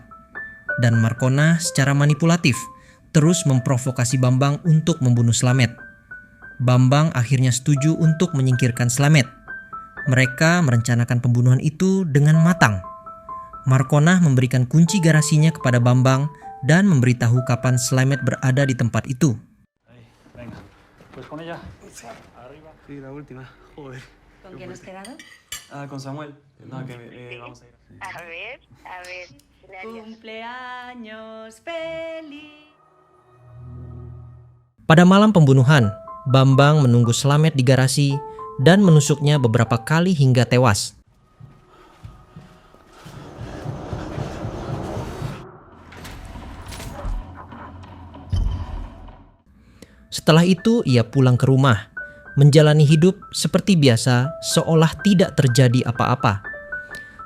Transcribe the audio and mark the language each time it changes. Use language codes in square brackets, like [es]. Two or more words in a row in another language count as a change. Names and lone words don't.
[id] Dan Markona secara manipulatif terus memprovokasi Bambang untuk membunuh Slamet. Bambang akhirnya setuju untuk menyingkirkan Slamet. Mereka merencanakan pembunuhan itu dengan matang. Markona memberikan kunci garasinya kepada Bambang dan memberitahu kapan Slamet berada di tempat itu. [es] Con Samuel. No, que vamos a ir. A ver. Cumpleaños feliz. [id] Pada malam pembunuhan, Bambang menunggu Slamet di garasi dan menusuknya beberapa kali hingga tewas. Setelah itu ia pulang ke rumah, menjalani hidup seperti biasa seolah tidak terjadi apa-apa.